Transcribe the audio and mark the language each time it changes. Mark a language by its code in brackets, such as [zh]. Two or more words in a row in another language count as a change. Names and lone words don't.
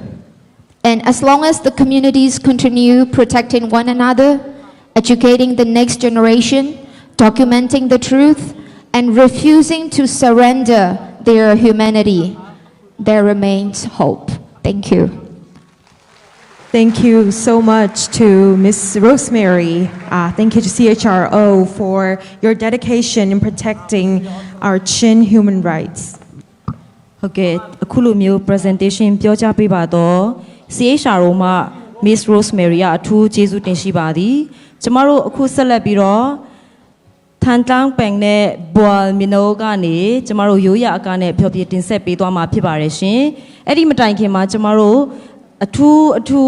[en] And as long as the communities continue protecting one another, educating the next generation, documenting the truth, and refusing to surrender their humanity, there remains hope. Thank you. Thank you so much to Ms. Rosemary. Thank you to CHRO for your dedication in protecting our Chin human rights. [my] ဟုတ်ကဲ့အခုလိုမျိုး presentation ပြောကြားပေးပါတော့ CHRO မှာ Miss Rosemary ကအထူးကျေးဇူးတင်ရှိပါသည်ကျမတို့အခုဆက်လက်ပြီးတော့ထန်တန်းပန် နဲ့ Boal Mino ကနေကျမတို့ရိုးရာအကားနဲ့ဖျော်ဖြေတင်ဆက်ပေးသွားမှာဖြစ်ပါတယ်ရှင်အဲ့ဒီမတိုင်ခင်မှာကျမတို့အထူး